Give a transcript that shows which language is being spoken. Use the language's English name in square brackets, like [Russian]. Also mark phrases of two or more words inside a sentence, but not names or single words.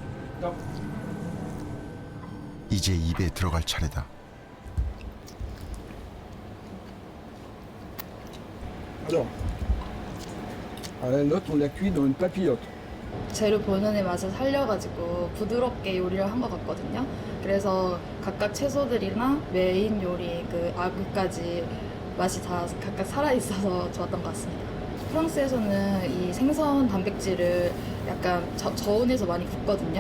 [Korean] 이제 입에 들어갈 차례다. [French] Alors, la lotte, on la cuit dans une papillote. [Korean] 재료 본연의 맛을 살려가지고 부드럽게 요리를 한 것 같거든요. 그래서 각각 채소들이나 메인 요리 그 아귀까지 맛이 다 각각 살아있어서 좋았던 것 같습니다. 프랑스에서는 이 생선 단백질을 약간 저온에서 많이 굽거든요.